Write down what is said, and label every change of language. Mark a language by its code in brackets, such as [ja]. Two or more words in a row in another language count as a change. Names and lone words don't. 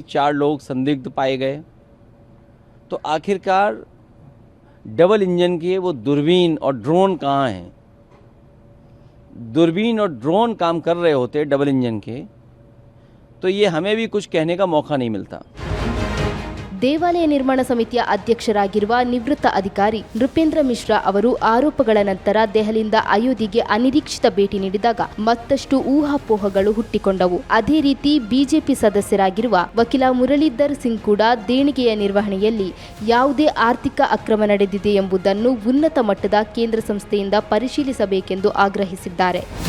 [hi] 4 लोग संदिग्ध पाए गए. तो आखिरकार [en] double engine [hi] के वो दूरबीन और ड्रोन कहाँ हैं? दूरबीन और ड्रोन काम कर रहे होते [en] double engine [hi] के, तो ये हमें भी कुछ कहने का मौका नहीं मिलता. [kn] ದೇವಾಲಯ ನಿರ್ಮಾಣ ಸಮಿತಿಯ ಅಧ್ಯಕ್ಷರಾಗಿರುವ ನಿವೃತ್ತ ಅಧಿಕಾರಿ ನೃಪೇಂದ್ರ ಮಿಶ್ರಾ ಅವರು ಆರೋಪಗಳ ನಂತರ ದೆಹಲಿಯಿಂದ ಅಯೋಧ್ಯೆಗೆ ಅನಿರೀಕ್ಷಿತ ಭೇಟಿ ನೀಡಿದಾಗ ಮತ್ತಷ್ಟು ಊಹಾಪೋಹಗಳು ಹುಟ್ಟಿಕೊಂಡವು. ಅದೇ ರೀತಿ ಬಿಜೆಪಿ ಸದಸ್ಯರಾಗಿರುವ ವಕೀಲ ಮುರಳೀಧರ್ ಸಿಂಗ್ ಕೂಡ ದೇಣಿಗೆಯ ನಿರ್ವಹಣೆಯಲ್ಲಿ ಯಾವುದೇ ಆರ್ಥಿಕ ಅಕ್ರಮ ನಡೆದಿದೆ ಎಂಬುದನ್ನು ಉನ್ನತ ಮಟ್ಟದ ಕೇಂದ್ರ ಸಂಸ್ಥೆಯಿಂದ ಪರಿಶೀಲಿಸಬೇಕೆಂದು ಆಗ್ರಹಿಸಿದ್ದಾರೆ.